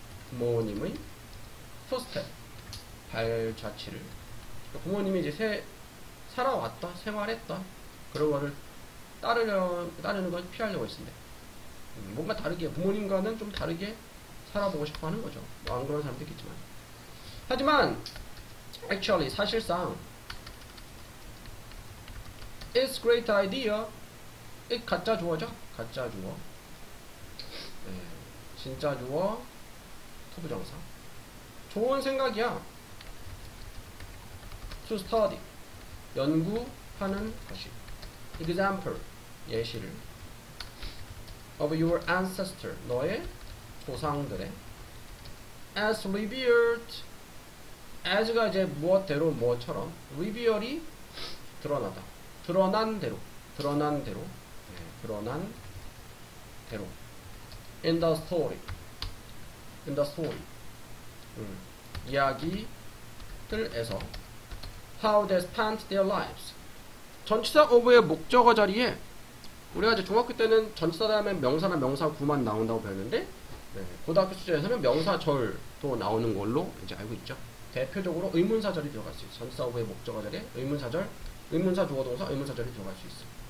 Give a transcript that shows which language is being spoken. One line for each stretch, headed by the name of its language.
Korean: 부모님의 footstep, 발자취를. 그러니까 부모님이 이제 살아왔다, 생활했다, 그런 거를 따르는 걸 피하려고 했는데, 뭔가 다르게, 부모님과는 좀 다르게 살아보고 싶어 하는 거죠. 뭐 안 그런 사람도 있겠지만. 하지만,
English: actually,
Korean: 사실상,
English: it's great idea.
Korean: it 가짜 주어죠? 가짜 주어. 진짜 주어, 투부정사. 좋은 생각이야.
English: to study.
Korean: 연구하는 것이.
English: example.
Korean: 예시를.
English: of your ancestor,
Korean: 너의 조상들의
English: as revealed, as가 이제 무엇대로 무엇처럼, reveal이 드러나다,
Korean: 드러난 대로, 드러난 대로, 드러난 대로,
English: in the story, in the story,
Korean: 이야기들에서
English: how they spent their lives.
Korean: 전치사 of의 목적어 자리에 우리가 이제 중학교 때는 전치사 다음에 명사나 명사구만 나온다고 배웠는데, 고등학교 수준에서는 명사절도 나오는 걸로 이제 알고 있죠. 대표적으로 의문사절이 들어갈 수 있어. 전치사 of의 목적어 자리에 의문사절, 의문사 주어동사, 의문사절이 들어갈 수 있어.